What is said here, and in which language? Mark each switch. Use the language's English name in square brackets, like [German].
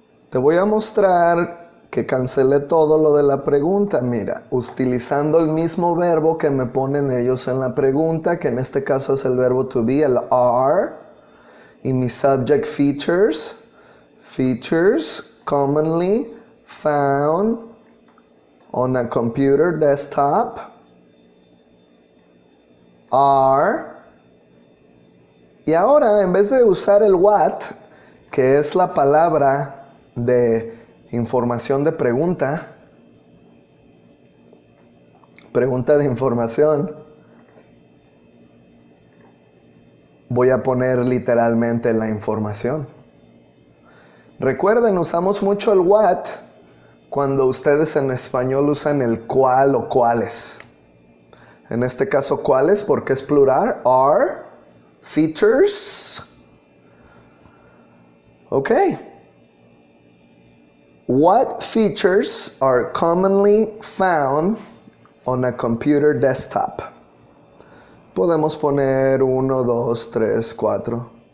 [Spanish] Te voy a mostrar que cancelé todo lo de la pregunta. Mira, utilizando el mismo verbo que me ponen ellos en la pregunta, que en este caso es el verbo to be, el are, y mi subject features. [English] Features commonly found on a computer desktop are. [Spanish] Y ahora, en vez de usar el what, que es la palabra de información de pregunta de información, voy a poner literalmente la información. Recuerden, usamos mucho el what cuando ustedes en español usan el cuál o cuáles. En este caso, cuáles, porque es plural, are, features. Ok. [English] What features are commonly found on a computer desktop? [Spanish] Podemos poner 1, 2, 3, 4.